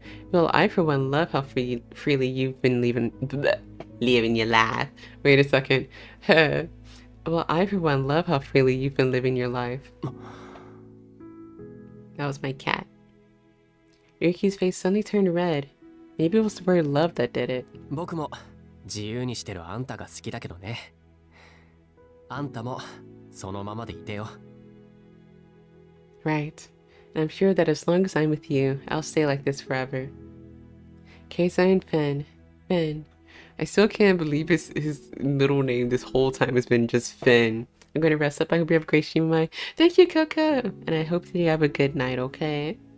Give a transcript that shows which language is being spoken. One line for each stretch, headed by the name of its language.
English: Well, I for one love how freely you've been living your life. Wait a second. Well, I for one love how freely you've been living your life. That was my cat. Ryuki's face suddenly turned red. Maybe it was the word love that did it.
Japanese: 僕も自由にしてるあんたが好きだけどね。あんたもそのままでいてよ。
English: Right. And I'm sure that as long as I'm with you, I'll stay like this forever. Keisai Finn. Finn. I still can't believe his middle name this whole time has been just Finn. I'm going to rest up. I hope you have a great stream, Amai. Thank you, Coco. And I hope that you have a good night, okay?